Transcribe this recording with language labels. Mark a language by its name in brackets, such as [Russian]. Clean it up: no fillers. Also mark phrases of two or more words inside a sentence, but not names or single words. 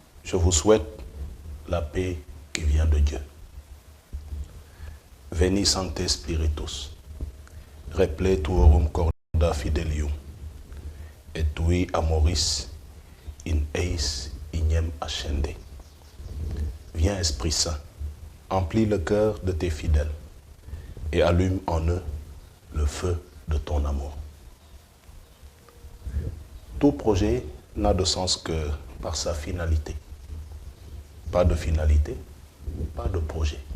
[French] Je vous souhaite la paix qui vient de Dieu. [Latin] Veni Sancte Spiritus, repletuorum corda fidelium, et tui amoris in eis ignem ascende. [French] Viens Esprit Saint, emplis le cœur de tes fidèles et allume en eux le feu de ton amour. Tout projet n'a de sens que par sa finalité. Pas de finalité, pas de projet.